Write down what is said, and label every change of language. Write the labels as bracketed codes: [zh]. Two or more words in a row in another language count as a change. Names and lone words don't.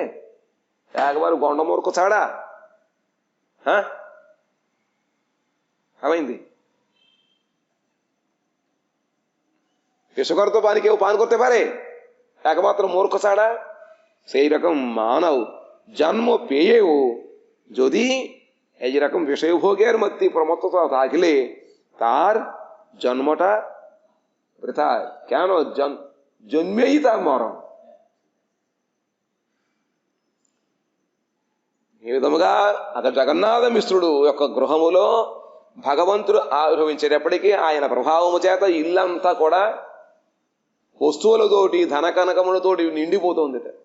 [bn] একবার গন্ডমূর্খ ছাড়া। হ্যাঁ, বিষগর্ত পানি কেউ পান করতে পারে? একমাত্র মূর্খ ছাড়া। সেই রকম মানব জন্ম পেয়েও যদি এই যেরকম বিষয়ভোগের মধ্যে প্রমত্ততা থাকলে তার জন্মটা বৃথা। কেন? [te] జన్మేయి మరణం. ఈ విధముగా అక్కడ జగన్నాథ మిశ్రుడు యొక్క గృహములో భగవంతుడు ఆవిర్భవించేటప్పటికీ ఆయన ప్రభావము చేత ఇల్లంతా కూడా వస్తువులతోటి ధన కనకములతోటి నిండిపోతుంది.